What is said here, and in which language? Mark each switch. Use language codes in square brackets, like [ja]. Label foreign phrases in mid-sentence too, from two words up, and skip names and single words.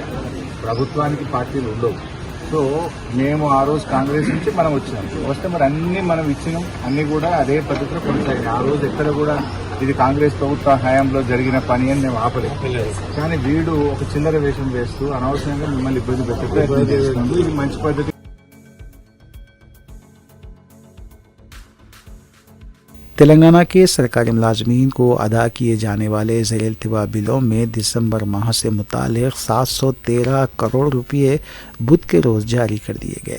[te] ప్రభుత్వానికి పార్టీలు ఉండవు. సో మేము ఆ రోజు కాంగ్రెస్ నుంచి మనం వచ్చినాం. వస్తే మరి అన్ని మనం ఇచ్చినాం, అన్ని కూడా అదే పద్ధతిలో కొనసాగినాయి. ఆ రోజు ఎక్కడ కూడా ఇది కాంగ్రెస్ ప్రభుత్వ హయాంలో జరిగిన పని అని మేము ఆపలేదు. కానీ వీడు ఒక చిల్లర వేషం వేస్తూ అనవసరంగా మిమ్మల్ని ఇబ్బంది పెట్టే ప్రయత్నం చేస్తున్నాడు. ఇది మంచి పద్ధతి. [ur] تلنگانہ کے سرکاری ملازمین کو ادا کیے جانے والے زیر التوا بلوں میں دسمبر ماہ سے متعلق 713 کروڑ روپے بدھ کے روز جاری کر دیے گئے.